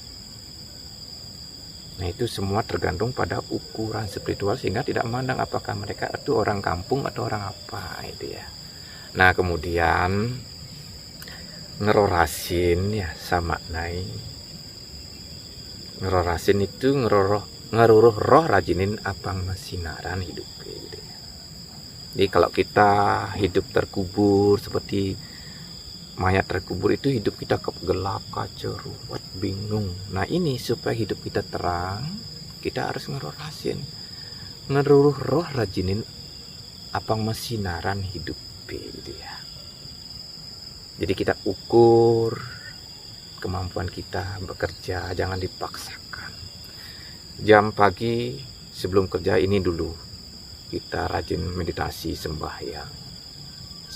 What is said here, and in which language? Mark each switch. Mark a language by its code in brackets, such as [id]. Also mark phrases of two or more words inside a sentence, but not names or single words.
[id] Nah, itu semua tergantung pada ukuran spiritual, sehingga tidak memandang apakah mereka itu orang kampung atau orang apa itu ya. Nah, kemudian ngerorasin ya sama naik. Ngerorasin itu [ban] ngeruruh roh rajinin apang sinaran [id] hidup gitu ya. Jadi kalau kita hidup terkubur seperti mayat terkubur itu, hidup kita gelap, kacau, ruwet, bingung. Nah, ini supaya hidup kita terang, kita harus ngerorasin, [ban] ngeruruh roh rajinin apang sinaran [id] hidup gitu ya. Jadi kita ukur kemampuan kita bekerja, jangan dipaksakan. Jam pagi sebelum kerja ini dulu kita rajin meditasi sembahyang.